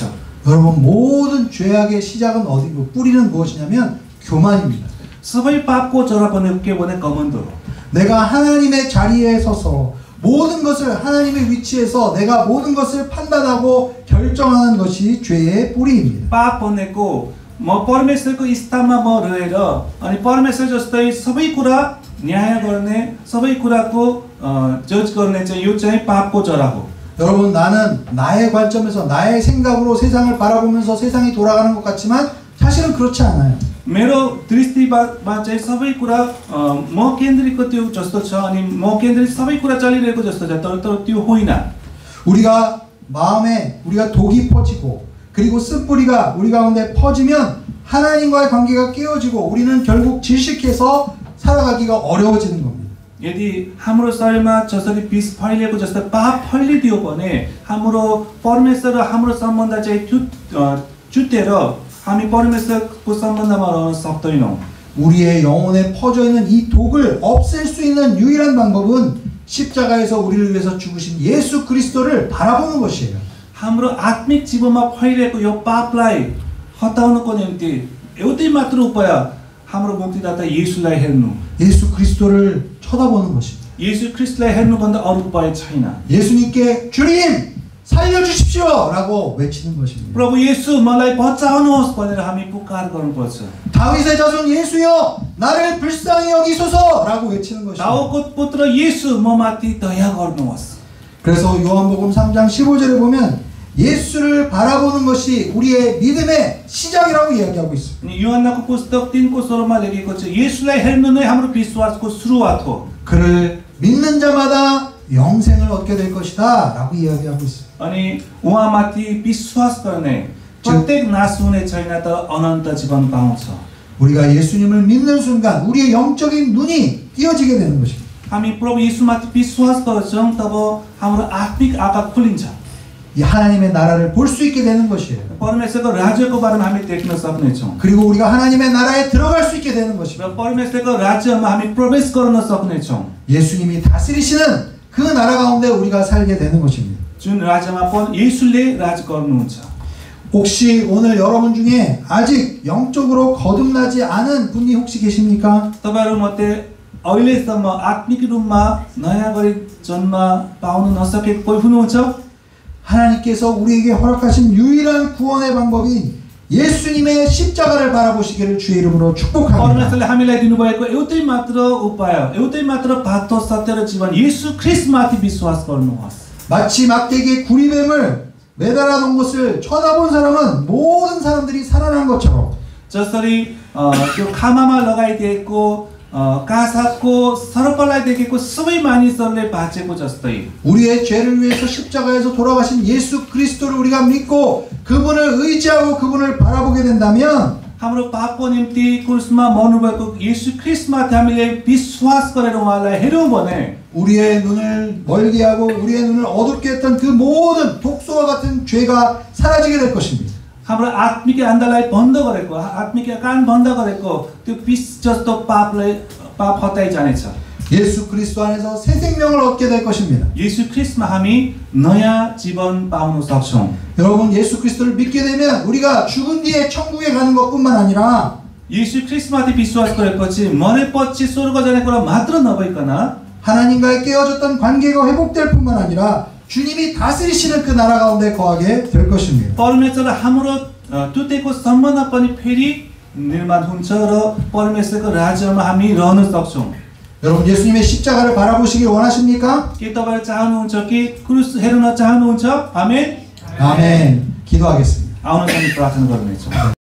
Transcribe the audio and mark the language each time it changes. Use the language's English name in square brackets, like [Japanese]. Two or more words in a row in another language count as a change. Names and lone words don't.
[Korean] 여러분 모든 죄악의 시작은 어디고 뿌리는 무엇이냐면 교만입니다. [Nepali] सबै पापको जरा पनि के भने घमण्ड हो। [Korean] 내가 하나님의 자리에 서서 모든 것을 하나님의 위치에서 내가 모든 것을 판단하고 결정하는 것이 죄의 뿌리입니다. [Nepali] पाप भनेको म परमेश्वरको स्थानमा म रहेर अनि परमेश्वर जस्तै सबै कुरा न्याय गर्ने सबै कुराको जज गर्ने चाहिँ यो चाहिँ पापको जरा हो। [Korean] 여러분 나는 나의 관점에서 나의 생각으로 세상을 바라보면서 세상이 돌아가는 것 같지만 사실은 그렇지 않아요. [Nepali] मेरो दृष्टिमा चाहिँ सबै कुरा म केन्द्रितको त्यो जस्तो छ अनि म केन्द्रित सबै कुरा चलिरहेको जस्तो छ तर त्यो होइन। [Korean] 우리가 마음에 우리가 독이 퍼지고 그리고 쓴뿌리가 우리 가운데 퍼지면 하나님과의 관계가 깨어지고 우리는 결국 질식해서 살아가기가 어려워지는 겁니다. [Nepali] यदि हाम्रो शरीरमा जसरी विष फैलिएको जस्तो पाप फैलिदियो भने हाम्रो परमेश्वर र हाम्रो सम्बन्ध चाहिँ चुटेर हामी परमेश्वरको सम्बन्धमा रहन सक्दैनौँ। [Korean] 우리의 영혼에 퍼져 있는 이 독을 없앨 수 있는 유일한 방법은 십자가에서 우리를 위해서 죽으신 예수 그리스도를 바라보는 것이에요. [Nepali] हाम्रो आत्मिक जीवनमा फैलिएको यो पापलाई हटाउनको निम्ति एउटै मात्र उपाय हाम्रो मुक्तिदाता येशूलाई हेर्नु। [Korean] 예수 그리스도를 쳐다보는 것입니다. [Nepali] 예수 ख्रिस्टलाई हेर्नुभन्दा अरू उपाय छैन। [Korean] 예수님께 주님 살려주십시오 라고 외치는 것입니다. [Nepali] प्रभु येशू मलाई बचाउनुहोस् भनेर हामी पुकार गर्नुपर्छ। [Korean] 다윗의 자손 예수여 나를 불쌍히 여기소서 라고 외치는 것입니다. [Nepali] दाऊदको पुत्र येशू ममाथि दया गर्नुहोस्। [Korean] 그래서 요한복음 3장 15절에 보면 예수를 바라보는 것이 우리의 믿음의 시작이라고 이야기하고 있습니다. [Nepali] अनि यूहन्नाको पुस्तक 3को 16मा लेखेको छ येशूलाई हेर्नु नै हाम्रो विश्वासको सुरुवात हो। [Korean] 그를 믿는 자마다 영생을 얻게 될 것이다 라고 이야기하고 있습니다. [Nepali] अनि उहाँमाथि विश्वास गर्ने प्रत्येक नाश हुने छैन तर अनन्त जीवन पाउँछ। [Korean] 우리가 예수님을 믿는 순간 우리의 영적인 눈이 띄어지게 되는 것입니다. [Nepali] हामी प्रभु येशूमाथि विश्वास गर्छौं तब हाम्रो आत्मिक आँखा खुलिन्छ। [Korean] 이 하나님의 나라를 볼 수 있게 되는 것이에요. [Nepali] परमेश्वरको राज्यको बारेमा हामी देख्न सक्नेछौँ। [Korean] 그리고 우리가 하나님의 나라에 들어갈 수 있게 되는 것입니다. [Nepali] र परमेश्वरको राज्यमा हामी प्रवेश गर्न सक्नेछौँ। [Korean] 예수님이 다스리시는 그 나라 가운데 우리가 살게 되는 것입니다. [Nepali] जुन राज्यमा येशूले राज गर्नुहुन्छ। [Korean] 혹시 오늘 여러분 중에 아직 영적으로 거듭나지 않은 분이 혹시 계십니까? [Nepali] तपाईहरु मध्ये अहिलेसम्म आत्मिक रूपमा नयाँ गरी जन्म पाउन नसकेको कोही हुनुहुन्छ? [Korean] 하나님께서 우리에게 허락하신 유일한 구원의 방법인 예수님의 십자가를 바라보시기를 주의 이름으로 축복합니다. [Nepali] परमेश्वरले हामीलाई दिनुभएको एउटै मात्र उपाय एउटै मात्र बाटो सत्य र जीवन येशू ख्रिस्टमाथि विश्वास गर्नुहोस्। [Korean] 마치 막대기에 구리뱀을 매달아 놓은 것을 쳐다본 사람은 모든 사람들이 살아난 것처럼 [Nepali] जसरी त्यो खामामा लगाइदिएको कासाको सर्पलाई देखेको सबै मानिसहरूले बाँचेको जस्तै [Korean] 우리의 죄를 위해서 십자가에서 돌아가신 예수 그리스도를 우리가 믿고 그분을 의지하고 그분을 바라보게 된다면 [Nepali] हाम्रो पापको निम्ति क्रुसमा मर्नुभएको येशू ख्रिस्टमाथि हामीले विश्वास गरेर उहाँलाई हेर्यौं भने [Korean] 우리의 눈을 멀게 하고 우리의 눈을 어둡게 했던 그 모든 독소와 같은 죄가 사라지게 될 것입니다. [Nepali] हाम्रो आत्मिक आन्दालाई बन्द गरेको आत्मिक कान बन्द गरेको त्यो विष जस्तो पाप हटाइ जानेछ। [Korean] 예수 그리스도 안에서 새 생명을 얻게 될 것입니다. [Nepali] 예수 ख्रिस्टमा हामी नयाँ जीवन पाउन सक्छौं। [Korean] 여러분 예수 그리스도를 믿게 되면 우리가 죽은 뒤에 천국에 가는 것뿐만 아니라 [Nepali] 예수 ख्रिस्टमाथि विश्वास गरेपछि मरेपछि स्वर्ग जाने कुरा मात्र नभइकन [Korean] 하나님과의 깨어졌던 관계가 회복될 뿐만 아니라 주님이 다스리시는 그 나라 가운데 거하게 될 것입니다. [Nepali] परमेश्वर हाम्रो टुटेको सम्बन्ध पनि फेरि निर्माण हुन्छ र परमेश्वरको राज्यमा हामी रहन सक्छौं। [Korean] 여러분 예수님의 십자가를 바라보시길 원하십니까? [Nepali] के तपाईहरु चाहनुहुन्छ कि क्रुस हेर्न चाहनुहुन्छ? आमेन। [Korean] 아멘. 기도하겠습니다. [Nepali] आउनुहोस् हामी प्रार्थना गर्नेछौँ।